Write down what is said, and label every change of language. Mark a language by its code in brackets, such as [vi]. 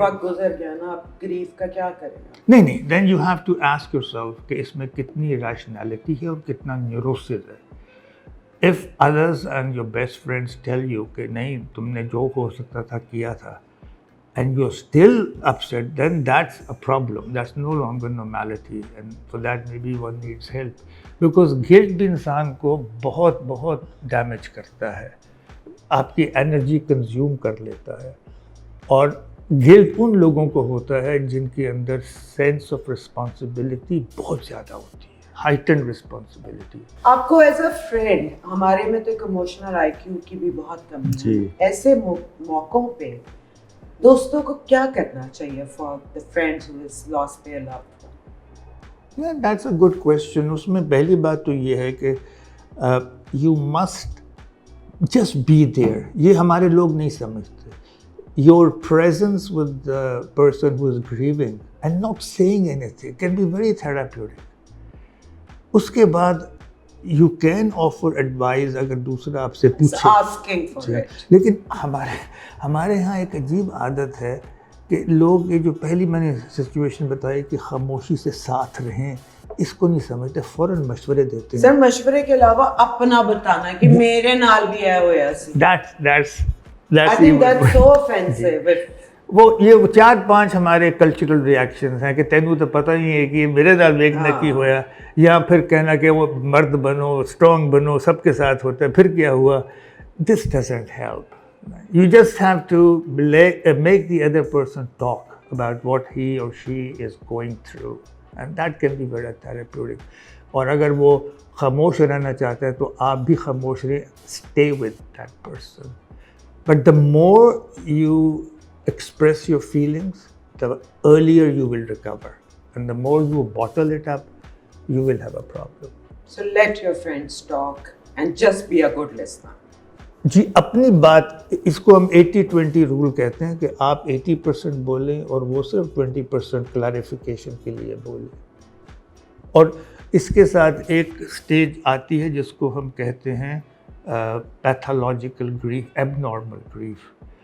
[ur] وقت گزر گیا نا, اب گریف کا کیا کریں گا؟ نہیں, [en] then you have to ask yourself [ur] کہ اس میں کتنی ریشنلٹی ہے اور کتنا نیوروسز ہے. [en] if others and your best friends tell you [ur] کہ نہیں تم نے جو ہو سکتا تھا کیا تھا [en] and you're still upset, then that's a problem. That's no longer normality, and for that maybe one needs help. [ur] Because guilt بھی انسان کو بہت بہت ڈیمیج کرتا ہے, آپ کی انرجی کنزیوم کر لیتا ہے. اور گلٹ ان لوگوں کو ہوتا ہے جن کے اندر سینس آف رسپانسبلٹی بہت زیادہ ہوتی ہے, ہائٹنڈ رسپانسبلٹی. آپ کو ایز اے فرینڈ, ہمارے میں تو ایک ایموشنل آئی کیو کی بھی بہت کمی ہے, ایسے موقعوں پہ دوستوں کو کیا کرنا چاہیے for [en] the friends who has lost their loved one? That's a good question. [ur] اس میں پہلی بات تو یہ ہے کہ [en] you must just be there. [ur] یہ ہمارے لوگ نہیں سمجھتے. [en] Your presence with the person who is grieving and not saying anything can be very therapeutic. [ur] اس کے بعد [en] you can offer advice [ur] اگر دوسرا آپ سے پوچھے. [en] Asking for it. [ur] لیکن ہمارے ہاں ایک عجیب عادت ہے کہ لوگ یہ جو پہلی میں نے سچویشن بتائی کہ خاموشی سے ساتھ رہیں, اس کو نہیں سمجھتے, فوراً مشورے دیتے ہیں. سر مشورے کے علاوہ اپنا بتانا کہ [pa] میرے نال بھی ہے ہوا سی. [en] I think that's so offensive. [ur] وہ یہ 4-5 ہمارے کلچرل ریئیکشنز ہیں کہ [pa] تینوں تو پتہ نہیں ہے کہ میرے نال دیکھنا کی ہویا, [ur] یا پھر کہنا کہ وہ مرد بنو, اسٹرانگ بنو, سب کے ساتھ ہوتا ہے, پھر کیا ہوا. [en] This doesn't help. You just have to make the other person talk about what he or she is going through, and that can be very therapeutic. [ur] اور اگر وہ خاموش رہنا چاہتا ہے تو آپ بھی خاموش رہیں, [en] stay with that person. But the more you express your feelings, the earlier you will recover, and the more you bottle it up, you will have a problem. So let your friends talk and just be a good listener. [ur] جی اپنی بات, اس کو ہم 80-20 role کہتے ہیں کہ آپ 80% بولیں اور وہ صرف 20% کلیریفیکیشن کے لیے بولیں. اور اس کے ساتھ ایک سٹیج آتی ہے جس کو ہم کہتے ہیں پیتھولوجیکل گریف, ایب نارمل گریف.